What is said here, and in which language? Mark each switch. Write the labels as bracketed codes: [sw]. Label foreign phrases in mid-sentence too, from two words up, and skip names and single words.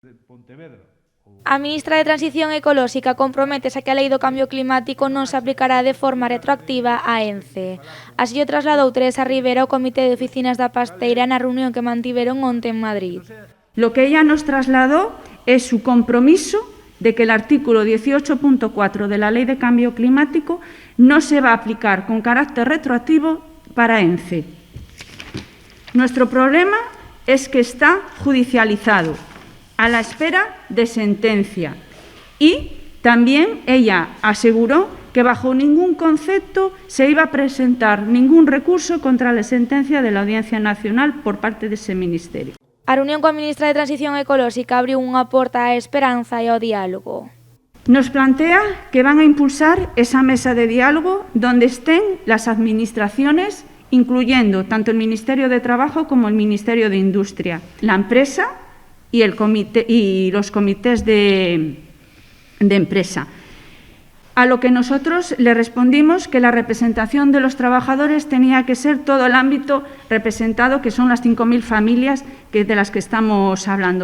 [gl] A ministra de Transición Ecolóxica comprométese a que a Lei do Cambio Climático non se aplicará de forma retroactiva a ENCE. Así o trasladou Teresa Rivera ao Comité de Oficinas da Pasteira na reunión que mantiveron onte en Madrid. [es] Lo que ella nos trasladó es su compromiso de que el artículo 18.4 de la Ley de Cambio Climático no se va a aplicar con carácter retroactivo para ENCE. Nuestro problema es que está judicializado, a la espera de sentencia. Y también ella aseguró que bajo ningún concepto se iba a presentar ningún recurso contra la sentencia de la Audiencia Nacional por parte de ese ministerio. [gl] A reunión coa ministra de Transición Ecolóxica abriu unha porta á esperanza e ao diálogo. [es] Nos plantea que van a impulsar esa mesa de diálogo donde estén las administraciones, incluyendo tanto el Ministerio de Trabajo como el Ministerio de Industria, la empresa y los comités de empresa. A lo que nosotros le respondimos que la representación de los trabajadores tenía que ser todo el ámbito representado, que son las 5.000 familias de las que estamos hablando.